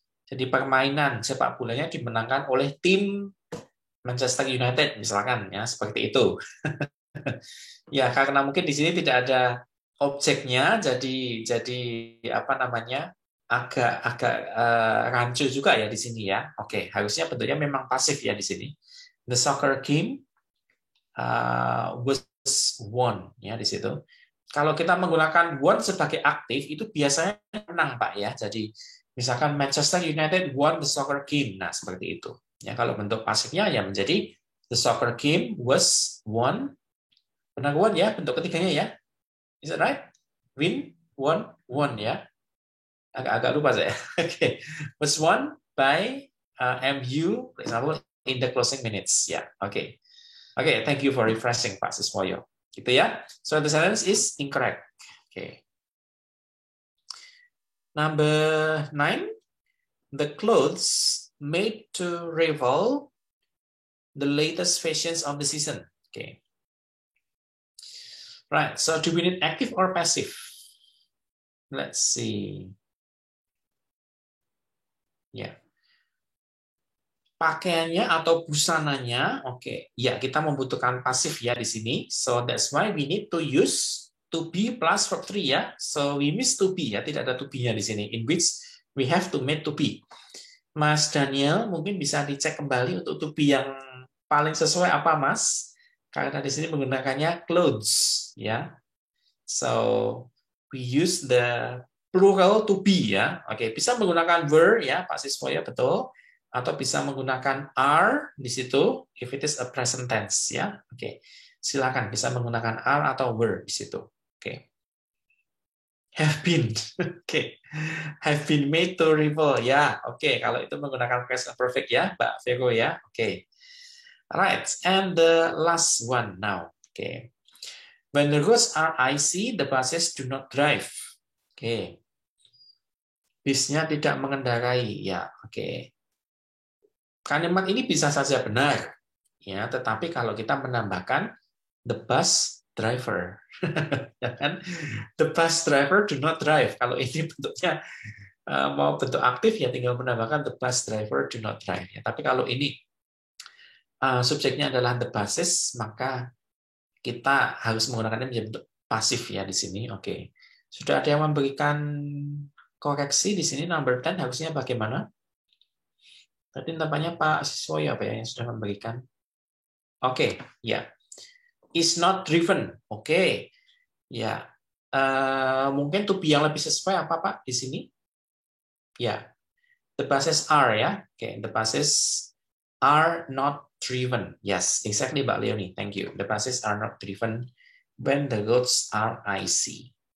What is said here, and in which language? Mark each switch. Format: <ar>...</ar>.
<id>Jadi permainan sepak bolanya dimenangkan oleh tim Manchester United misalkan ya, seperti itu. Ya karena mungkin di sini tidak ada objeknya, jadi apa namanya, agak rancu juga ya di sini ya. Oke, harusnya bentuknya memang pasif ya di sini.</id> <en>The soccer game was won</en> <id>ya di situ. Kalau kita menggunakan won sebagai aktif itu biasanya menang Pak ya. Jadi misalkan</id> <en>Manchester United won the soccer game.</en> <id>Nah, seperti itu. Ya, kalau bentuk pasifnya ya menjadi</id> <en>the soccer game was won.</en> <id>Benar won ya bentuk ketiganya ya.</id> <en>Is that right? Win, won, won</en> <id>ya. Agak lupa saya. Oke.</id> <en>Was won by MU, for example, in the closing minutes.</en> <id>Ya, oke.</id> <en>Oke, thank you for refreshing Pak Siswoyo.</en> <id>Gitu ya.</id> <en>So the sentence is incorrect. Okay. Number 9, the clothes made to rival the latest fashions of the season. Okay. Right. So do we need active or passive? Let's see.</en> <id>Ya. Pakaiannya atau busananya, oke. Ya, kita membutuhkan pasif ya di sini.</id> <en>So that's why we need to use to be plus verb 3 ya. So we miss to be ya,</en> <id>tidak ada to be-nya di sini.</id> <en>In which we have to make to be.</en> <id>Mas Daniel mungkin bisa dicek kembali untuk to be yang paling sesuai apa Mas? Karena di sini menggunakannya</id> <en>clothes ya. So we use the plural to be ya.</en> <id>Oke, bisa menggunakan were ya, Pak Siswo ya, betul. Atau bisa menggunakan are di situ</id> <en>if it is a present tense</en> <id>ya. Oke. Silakan bisa menggunakan are atau were di situ. Oke.</id> <en>Have been.</en> <id>Oke.</id> <en>Have been made to rival</en> <id>ya. Oke, kalau itu menggunakan present perfect ya, Mbak Vero ya. Oke.</id> <en>Right, and the last one now. Oke. When the roads are icy, the buses do not drive. Oke.</en> <id>Bisnya tidak mengendarai ya. Oke. Kalimat ini bisa saja benar, ya. Tetapi kalau kita menambahkan</id> <en>the bus driver,</en> <id>ya kan?</id> <en>The bus driver do not drive.</en> <id>Kalau ini bentuknya mau bentuk aktif ya tinggal menambahkan</id> <en>the bus driver do not drive.</en> <id>Ya. Tapi kalau ini subjeknya adalah</id> <en>the buses,</en> <id>maka kita harus menggunakannya menjadi bentuk pasif ya di sini. Oke. Sudah ada yang memberikan koreksi di sini</id> <en>number 10</en> <id>harusnya bagaimana? Tadi tampaknya Pak Siswo ya Pak ya yang sudah memberikan.</id> <en>Oke, ya. Is not driven. Oke. Ya.</en> <id>Mungkin to be yang lebih sesuai apa Pak di sini?</id> <en>Ya. The buses are ya. Oke, the buses are not driven. Yes, exactly Mbak Leonie. Thank you. The buses are not driven when the roads are icy.</en>